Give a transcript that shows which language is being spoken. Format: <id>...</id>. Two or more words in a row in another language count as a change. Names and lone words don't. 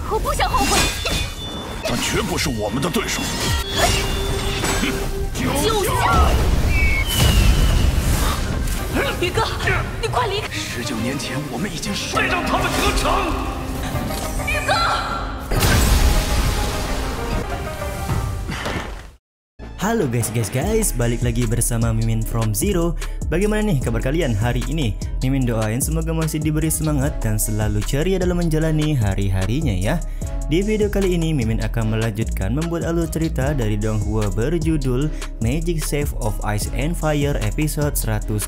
<zh>我不想后悔。他绝不是我们的对手。救下！宇哥，你快离开！19年前，我们已经再让他们得逞。宇哥。</zh> <id>Halo guys, balik lagi bersama Mimin from Zero. Bagaimana nih kabar kalian hari ini? Mimin doain semoga masih diberi semangat dan selalu ceria dalam menjalani hari-harinya ya. Di video kali ini Mimin akan melanjutkan membuat alur cerita dari Donghua berjudul Magic Save of Ice and Fire episode 126.</id>